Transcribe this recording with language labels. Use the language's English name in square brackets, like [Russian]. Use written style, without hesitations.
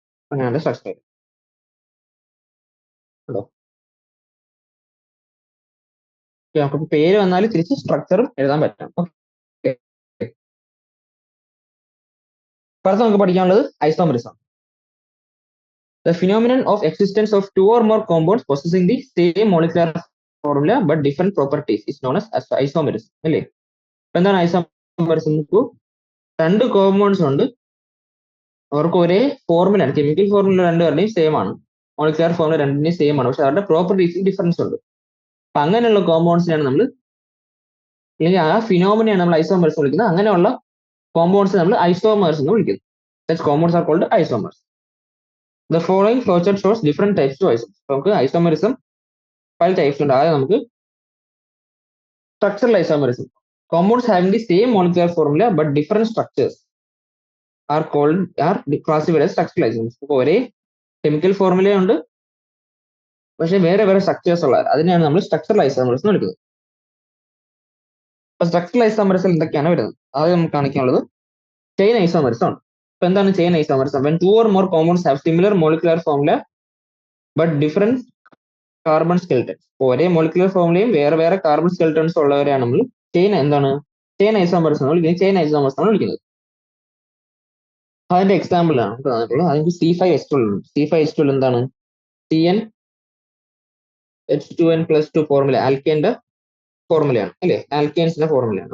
[Malayalam] അങ്ങനെയാണ് സ്ട്രക്ചർ. കേട്ടോ, നമുക്ക് പേര് വന്നാൽ തിരിച്ച് സ്ട്രക്ചറും എഴുതാൻ പറ്റും. ഓക്കെ, അടുത്ത നമുക്ക് പഠിക്കാനുള്ളത് isomerism. [English] The phenomenon of existence of 2 or more compounds possessing the same molecular formula but different properties is known as isomerism [Malayalam] അല്ലേ? എന്താണ് ഐസോമെറിസം? രണ്ട് കോമ്പൗണ്ട്സ് ഉണ്ട്, അവർക്ക് ഒരേ ഫോർമുലയാണ്, കെമിക്കൽ ഫോർമുല രണ്ടുപേരുടെയും സെയിം ആണ്, മോളിക്കുലർ ഫോർമുല രണ്ടിന്റെയും സെയിം ആണ്, പക്ഷെ അവരുടെ പ്രോപ്പർട്ടീസിൽ ഡിഫറൻസ് ഉണ്ട്. അപ്പൊ അങ്ങനെയുള്ള കോമ്പൗണ്ട്സിനാണ് നമ്മൾ, അല്ലെങ്കിൽ ആ ഫിനോമിനെയാണ് നമ്മൾ ഐസോമേഴ്സ് വിളിക്കുന്നത്. അങ്ങനെയുള്ള കോമ്പൗണ്ട്സ് നമ്മൾ ഐസോമേഴ്സ് എന്ന് വിളിക്കുന്നു. [English] Such compounds are called isomers. The following flowchart shows different types to isomers. [Malayalam] നമുക്ക് ഐസോമറിസം പല ടൈപ്സ് ഉണ്ട്. ആദ്യം നമുക്ക് structural isomerism. [English] Compounds having the same molecular formula but different structures are classified as structural isomers. [Malayalam] അപ്പോൾ ഒരേ chemical ഫോർമുലയുണ്ട്, പക്ഷെ വേറെ വേറെ സ്ട്രക്ചേഴ്സ് ഉള്ളത്, അതിനെയാണ് നമ്മൾ സ്ട്രക്ചറൽ ഐസോമേഴ്സ് എന്ന് വിളിക്കുന്നത്. അപ്പൊ സ്ട്രക്ചറൽ ഐസോമേഴ്സിൽ എന്തൊക്കെയാണ് വരുന്നത്? ആദ്യം നമുക്ക് കാണിക്കാനുള്ളത് ചെയിൻ ഐസോമേഴ്സ് ആണ്. അപ്പൊ എന്താണ് chain isomers? [English] when two or more compounds have similar molecular formula but different carbon skeletons. [Malayalam] ഒരേ മോളിക്കുലർ ഫോർമുലയും വേറെ വേറെ കാർബൺ സ്കെൽട്ടൺസ് ഉള്ളവരെയാണ് നമ്മൾ ചെയിൻ ഐസോമേഴ്സ് എന്ന് വിളിക്കുന്നത്. ചെയിൻ ഐസോമേഴ്സ് ആണ് വിളിക്കുന്നത്. അതിന്റെ എക്സാമ്പിൾ ആണ് നമുക്ക് തന്നിട്ടുള്ളത്. അതിന് C5H12 ഉണ്ട്. C5H12 എന്താണ്? CnH2n+2 ഫോർമുല, ആൽക്കേന്റെ ഫോർമുലയാണ് അല്ലെ? ആൽക്കേൻസിന്റെ ഫോർമുലയാണ്.